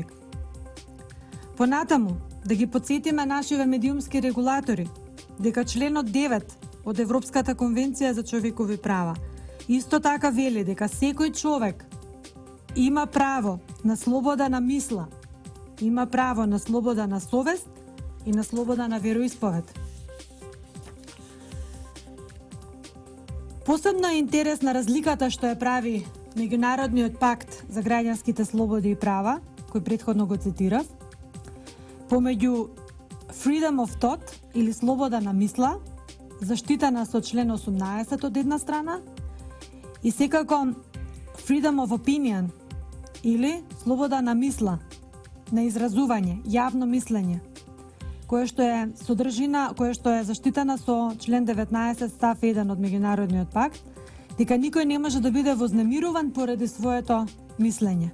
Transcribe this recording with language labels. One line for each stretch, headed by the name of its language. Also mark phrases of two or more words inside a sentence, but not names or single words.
Macedonian: Понатаму, да ги подсетиме нашиве медиумски регулатори дека членот 9 од Европската конвенција за човекови права исто така вели дека секој човек има право на слобода на мисла, има право на слобода на совест и на слобода на вероисповед. Посебно е интересна разликата што ја прави Меѓународниот пакт за граѓанските слободи и права кој претходно го цитирав, помеѓу
English: freedom of thought
Macedonian: или слобода на мисла, заштитена со член 18 од една страна, и секако
English: freedom of opinion
Macedonian: или слобода на мисла, на изразување, јавно мислење, кое што е содржина, кое што е заштитена со член 19 став 1 од Меѓународниот пакт, дека никој не може да биде вознемируван поради своето мислење.